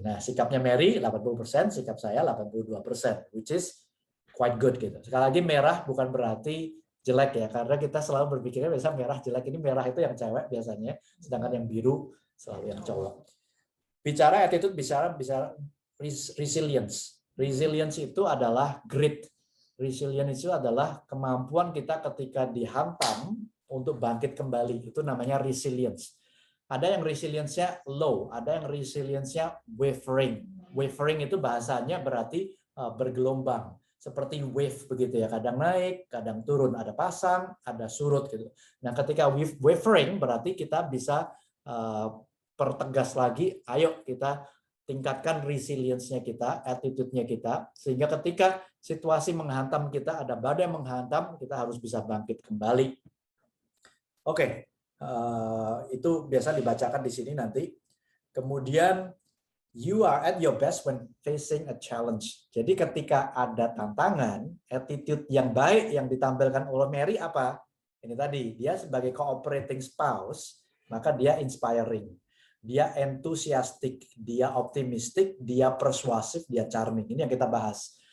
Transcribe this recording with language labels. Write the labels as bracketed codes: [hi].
[id] Nah, sikapnya Mary 80%, sikap saya 82%, [en] which is quite good [id] gitu. Sekali lagi, merah bukan berarti jelek ya, karena kita selalu berpikirnya biasa merah jelek. Ini merah itu yang cewek biasanya, sedangkan yang biru selalu yang cowok. Bicara attitude, bicara resilience. Resilience itu adalah grit. Resilience itu adalah kemampuan kita ketika dihantam untuk bangkit kembali. Itu namanya resilience. Ada yang resilience-nya low, ada yang resilience-nya wavering. Wavering itu bahasanya berarti bergelombang. Seperti wave begitu ya, kadang naik, kadang turun, ada pasang, ada surut gitu. Nah, ketika wavering berarti kita bisa pertegas lagi, ayo kita tingkatkan resilience-nya kita, attitude-nya kita, sehingga ketika situasi menghantam kita, ada badai menghantam, kita harus bisa bangkit kembali. Oke, itu biasa dibacakan di sini nanti. Kemudian [en] you are at your best when facing a challenge. [id] Jadi ketika ada tantangan, attitude yang baik yang ditampilkan oleh Mary apa? Ini tadi, dia sebagai cooperating spouse, maka dia inspiring. Dia enthusiastic, dia optimistic, dia persuasif, dia charming. Ini yang kita bahas.